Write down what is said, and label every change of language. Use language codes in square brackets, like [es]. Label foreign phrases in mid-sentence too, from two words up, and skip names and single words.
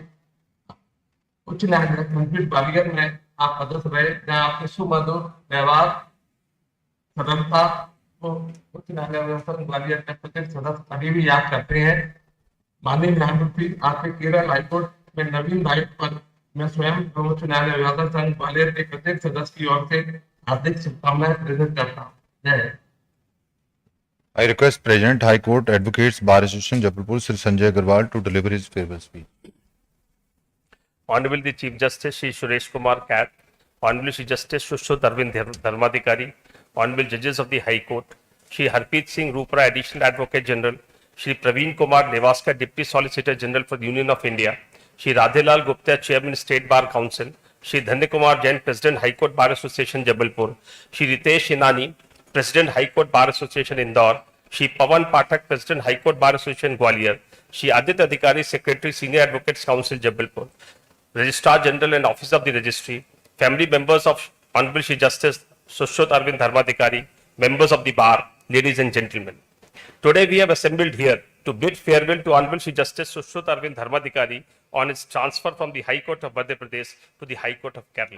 [hi] उच्च न्यायालय खंडपीठ ग्वालियर में आप पदस्थ रहे, जहाँ आपके सुमधुर व्यवहार, सरलता को उच्च न्यायालय ग्वालियर के प्रत्येक सदस्य अभी भी याद करते हैं। माननीय न्यायमूर्ति, आपके केरल हाईकोर्ट में नवीन दायित्व पर मैं स्वयं उच्च न्यायालय अभिभाषक संघ ग्वालियर के प्रत्येक सदस्य की ओर से हार्दिक शुभकामनाएं प्रेषित करता हूँ। जय। [en] I request President High Court Advocates Bar Association Jabalpur Sri Sanjay Agarwal to deliver his farewell speech. Honorable the Chief Justice Shri Suresh Kumar Kat, Honorable Shri Justice Sushrut Arvind Dharmadhikari, Honorable Judges of the High Court, Shri Harpreet Singh Rupra, Additional Advocate General, Shri Praveen Kumar Nevaskar, Deputy Solicitor General for the Union of India, Shri Radhelal Gupta, Chairman State Bar Council, Shri Dhanya Kumar Jain, President High Court Bar Association Jabalpur, Shri Ritesh Inani, President High Court Bar Association Indore, Shri Pawan Pathak, President High Court Bar Association Gwalior, Shri Aditya Adhikari, Secretary Senior Advocates Council Jabalpur, Registrar General and Office of the Registry, family members of Hon'ble Shri Justice Sushrut Arvind Dharmadhikari, members of the bar, ladies and gentlemen. Today we have assembled here to bid farewell to Hon'ble Shri Justice Sushrut Arvind Dharmadhikari on his transfer from the High Court of Madhya Pradesh to the High Court of Kerala.